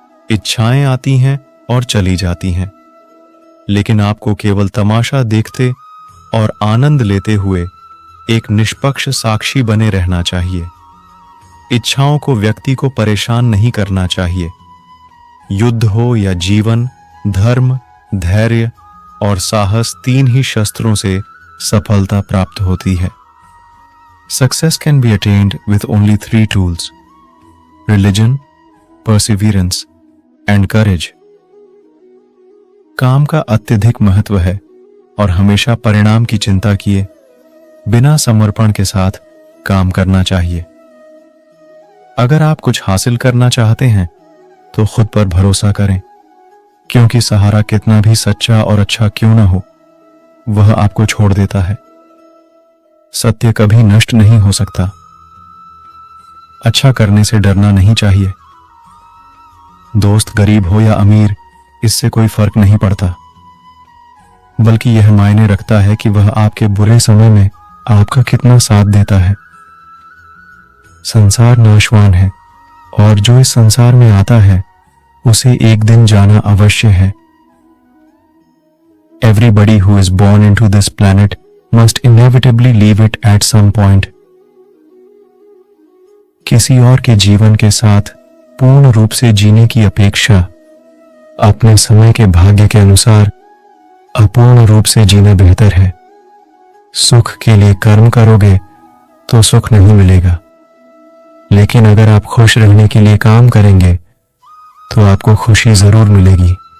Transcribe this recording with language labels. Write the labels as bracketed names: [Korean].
[Hindi] इच्छाएं आती हैं और चली जाती हैं, लेकिन आपको केवल तमाशा देखते और आनंद लेते हुए एक निष्पक्ष साक्षी बने रहना चाहिए। इच्छाओं को व्यक्ति को परेशान नहीं करना चाहिए। युद्ध हो या जीवन, धर्म, धैर्य और साहस, 3 ही शस्त्रों से सफलता प्राप्त होती है। [English] Success can be attained with only 3 tools: religion, perseverance and courage. [Hindi] काम का अत्यधिक महत्व है और हमेशा परिणाम की चिंता किए बिना समर्पण के साथ काम करना चाहिए। अगर आप कुछ हासिल करना चाहते हैं तो खुद पर भरोसा करें, क्योंकि सहारा कितना भी सच्चा और अच्छा क्यों ना हो, वह आपको छोड़ देता है। सत्य कभी नष्ट नहीं हो सकता। अच्छा करने से डरना नहीं चाहिए। दोस्त गरीब हो या अमीर, इससे कोई फर्क नहीं पड़ता, बल्कि यह मायने रखता है कि वह आपके बुरे समय में आपका कितना साथ देता है। संसार नाशवान है और जो इस संसार में आता है उसे एक दिन जाना अवश्य है। [English] Everybody who is born into this planet must inevitably leave it at some point. [Hindi] किसी और के जीवन के साथ पूर्ण रूप से जीने की अपेक्षा अपने समय के भाग्य के अनुसार अपूर्ण रूप से जीना बेहतर है। सुख के लिए कर्म करोगे तो सुख नहीं मिलेगा, लेकिन अगर आप खुश रहने के लिए काम करेंगे तो आपको खुशी जरूर मिलेगी।